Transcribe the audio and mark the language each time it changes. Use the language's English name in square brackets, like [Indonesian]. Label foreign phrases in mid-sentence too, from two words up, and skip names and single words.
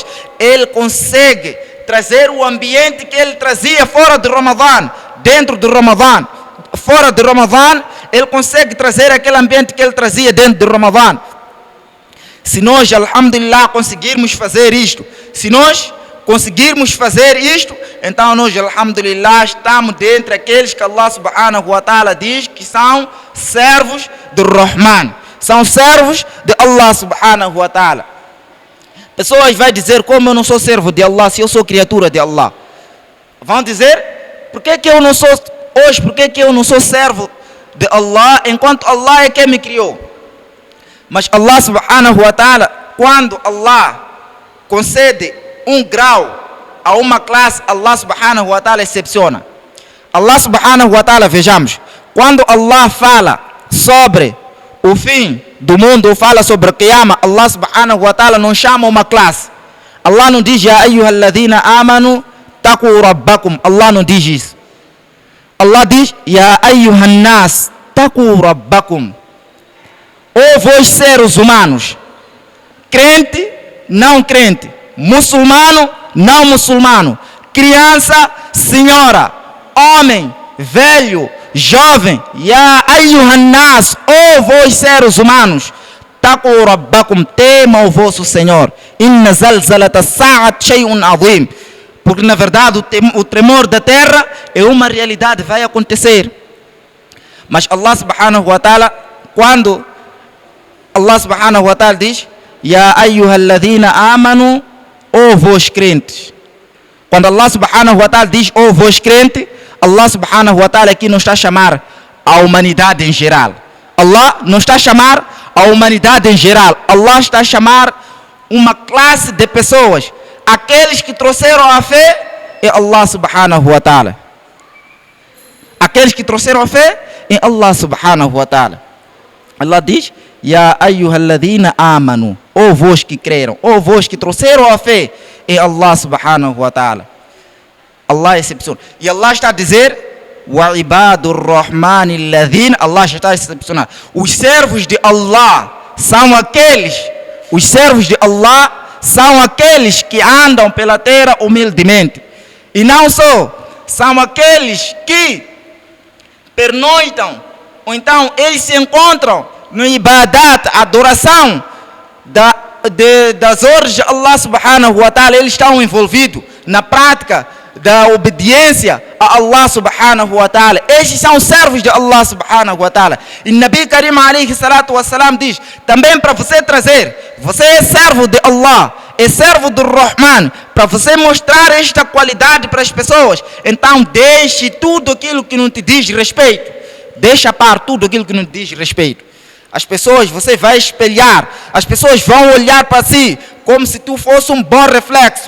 [Portuguese] Ele consegue trazer o ambiente que ele trazia fora de Ramadã, dentro do Ramadã. Fora de Ramadã, ele consegue trazer aquele ambiente que ele trazia dentro do Ramadã. Se nós, alhamdulillah, conseguirmos fazer isto, então nós, alhamdulillah, estamos dentre aqueles que Allah [Arabic] سبحانه وتعالى [Portuguese] diz que são servos do Rahman, são servos de Allah [Arabic] سبحانه وتعالى. [Portuguese] Pessoas vão dizer, como eu não sou servo de Allah, se eu sou criatura de Allah? Vão dizer, por que eu não sou hoje, por que eu não sou servo de Allah, enquanto Allah é quem me criou? Mas Allah [Arabic] سبحانه وتعالى, [Portuguese] quando Allah concede um grau a uma classe, Allah [Arabic] سبحانه وتعالى [Portuguese] excepciona. Allah [Arabic] سبحانه وتعالى, [Portuguese] vejamos, quando Allah fala sobre o fim do mundo, fala sobre o Qiyamah, Allah [Arabic] سبحانه وتعالى [Portuguese] não chama uma classe. Allah não diz, [Arabic] يا أيها الذين آمنوا اتقوا ربكم. [Portuguese] Allah não diz isso. Allah diz, [Arabic] يا أيها الناس اتقوا ربكم. [Portuguese] Ou vós seres humanos, crente, não crente, muçulmano, não muçulmano, criança, senhora, homem, velho, jovem, [Arabic] يا أيها الناس, [Portuguese] ó vós seres humanos, [Arabic] اتقوا ربكم, [Portuguese] tema o vosso Senhor. [Arabic] إن زلزلة الساعة شيء عظيم. [Portuguese] Porque na verdade o tremor da terra é uma realidade, vai acontecer. Mas Allah [Arabic] سبحانه وتعالى, [Portuguese] quando Allah [Arabic] سبحانه وتعالى [Portuguese] diz, [Arabic] يا أيها الذين آمنوا, [Portuguese] ó vós crentes. Quando Allah [Arabic] سبحانه وتعالى [Portuguese] diz, ó vós crentes, Allah [Arabic] سبحانه وتعالى [Portuguese] aqui não está a chamar a humanidade em geral. Allah não está a chamar a humanidade em geral. Allah está a chamar uma classe de pessoas. Aqueles que trouxeram a fé é Allah [Arabic] سبحانه وتعالى. [Portuguese] Aqueles que trouxeram a fé é Allah [Arabic] سبحانه وتعالى. [Portuguese] Allah diz, [Arabic] يا أيها الذين آمنوا, [Portuguese] ó vós que creram, ó vós que trouxeram a fé é Allah [Arabic] سبحانه وتعالى. [Portuguese] Allah é excepcional. E Allah está a dizer, [Arabic] وعباد الرحمن الذين, [Portuguese] Allah está a excepcionar. Os servos de Allah são aqueles, os servos de Allah são aqueles que andam pela terra humildemente. E não só, são aqueles que pernoitam, ou então eles se encontram no ibadat, adoração das ordens de Allah [Arabic] سبحانه وتعالى. [Portuguese] Eles estão envolvidos na prática da obediência a Allah [Arabic] سبحانه وتعالى. [Portuguese] Estes são servos de Allah [Arabic] سبحانه وتعالى. [Portuguese] E [Arabic] نبي كريم عليه الصلاة والسلام [Portuguese] diz, também para você trazer, você é servo de Allah, é servo do Rahman, para você mostrar esta qualidade para as pessoas, então deixe tudo aquilo que não te diz respeito. Deixa par tudo aquilo que não te diz respeito. As pessoas, você vai espelhar, as pessoas vão olhar para si como se tu fosse um bom reflexo.